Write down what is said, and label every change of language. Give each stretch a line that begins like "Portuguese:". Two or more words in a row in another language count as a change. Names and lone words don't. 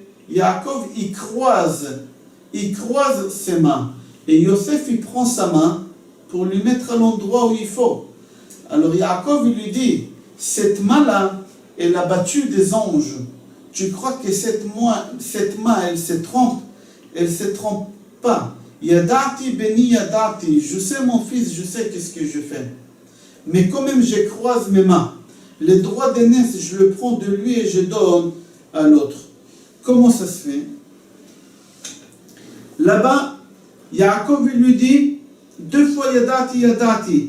French: Yaakov, il croise ses mains. Et Yosef, il prend sa main pour lui mettre à l'endroit où il faut. Alors Yaakov, il lui dit, cette main-là, elle a battu des anges. Tu crois que cette main, elle se trompe? Elle ne se trompe pas.
Hebrew: ידעתי בני ידעתי.
French: Je sais mon fils, je sais qu'est-ce que je fais. Mais quand même, je croise mes mains. Les droits d'aînesse, je le prends de lui et je donne à l'autre. Comment ça se fait? Là-bas, Yaakov lui dit, 2 fois
Hebrew: ידעתי ידעתי.